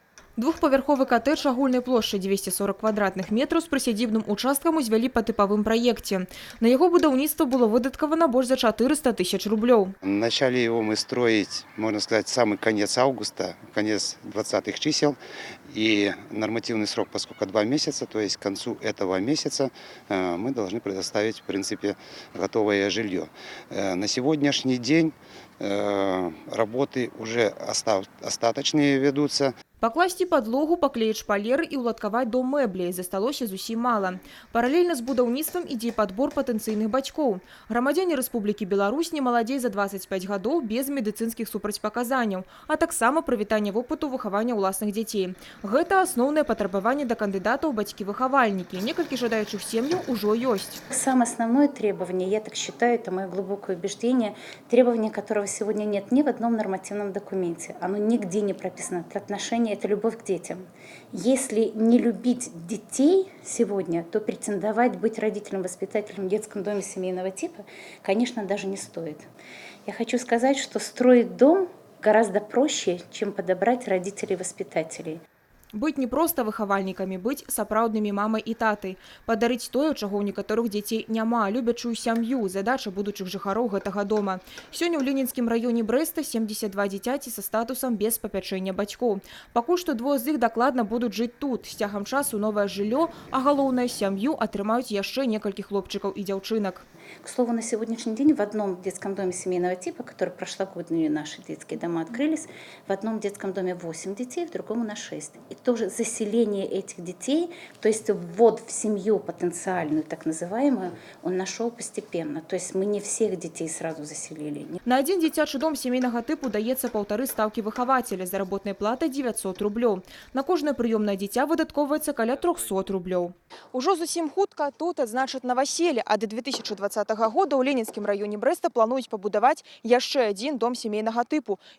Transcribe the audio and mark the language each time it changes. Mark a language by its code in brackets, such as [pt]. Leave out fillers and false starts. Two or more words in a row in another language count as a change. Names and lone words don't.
[be] Двухпавярховы коттедж агульнай плошчай 240 квадратных метраў з прысядзібным участкам узвялі па тыпавым праекце. На яго будаўніцтва было выдаткавана больш за 400 тысяч рублёў. [ru] Начали его мы строить, можно сказать, самый конец августа, конец 20-х чисел. И нормативный срок, поскольку 2 месяца, то есть к концу этого месяца мы должны предоставить, в принципе, готовое жилье. На сегодняшний день работы уже остаточные ведутся. [be] Пакласці падлогу, паклеіць шпалеры і ўладкаваць дом мэблі засталося зусім мала. Паралельна з будаўніцтвам ідзе падбор патэнцыйных бацькоў. Грамадзяне Рэспублікі Беларусь не маладзей за 25 гадоў без медыцынскіх супрацьпаказанняў, а таксама прывітанне вопыту выхавання ўласных дзяцей. Гэта асноўнае патрабаванне да кандыдатаў бацькі-выхавальнікі. Некалькі жадаючых сем'яў ужо ёсць. [ru] Самое основное требование, я так считаю, это мое глубокое убеждение, требование которого сегодня нет ни в одном нормативном документе. Оно нигде не прописано. Это отношение, это любовь к детям. Если не любить детей сегодня, то претендовать быть родителем-воспитателем в детском доме семейного типа, конечно, даже не стоит. Я хочу сказать, что строить дом гораздо проще, чем подобрать родителей-воспитателей. [be] Быць не проста выхавальнікамі, быць сапраўднымі мамай і татай. Падарыць тое, чаго ў некаторых дзяцей няма, любячую сям'ю, задача будучых жыхароў гэтага дома. Сёння ў Ленінскім раёне Брэста 72 дзіцяці са статусам без папячэння бацькоў. Пакуль што двое з іх дакладна будуць жыць тут. З цягам часу новае жыллё, а галоўнае сям'ю атрымаюць яшчэ некалькі хлопчыкаў і дзяўчынак. [ru] К слову, на сегодняшний день в одном детском доме семейного типа, который прошлогодние наши детские дома открылись, в одном детском доме 8 детей, в другом у нас 6. И тоже заселение этих детей, то есть ввод в семью потенциальную, так называемую, он нашел постепенно. То есть мы не всех детей сразу заселили. [be] На один дзіцячы дом семейнага тыпу даецца 1,5 стаўкі выхавацеля, заработная плата 900 рублёў. На кожнае прыёмнае дзіця выдаткоўваецца каля 300 рублёў. Ужо зусім хутка тут адзначаць наваселле, а да 2020 года ў Ленінскім раёне Брэста плануюць пабудаваць яшчэ адзін дом семейнага тыпу.